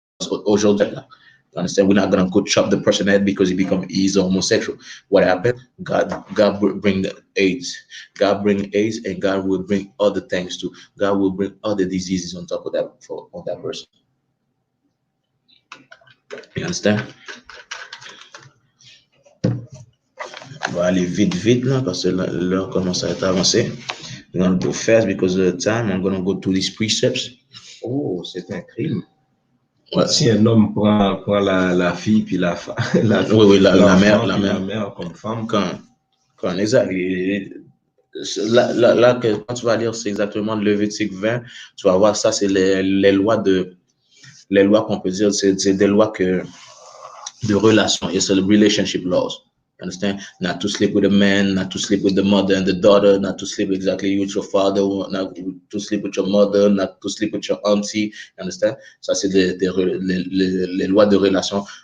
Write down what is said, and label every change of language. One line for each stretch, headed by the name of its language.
French: Aujourd'hui,
English: you understand? We're not gonna go chop the person head because he's homosexual. What happened? God bring the AIDS. God bring AIDS, and God will bring other things too. God will bring other diseases on top of that on that person. You understand?
French: On va aller vite là parce que l'heure commence à être avancée.
English: We're going to go fast because of the time. I'm going to go through these precepts.
French: Oh, c'est un crime. Ouais. Si un homme prend la fille, puis la Oui, la l'enfant, mère, puis la mère comme femme, quand exact. Là, quand tu vas lire, c'est exactement Lévitique 20, tu vas voir ça, c'est les lois qu'on peut dire, c'est des lois de relations.
English: It's a relationship laws. You understand? Not to sleep with a man, not to sleep with the mother and the daughter, not to sleep exactly with your father, not to sleep with your mother, not to sleep with your auntie. You understand?
French: Ça, c'est les lois de relation.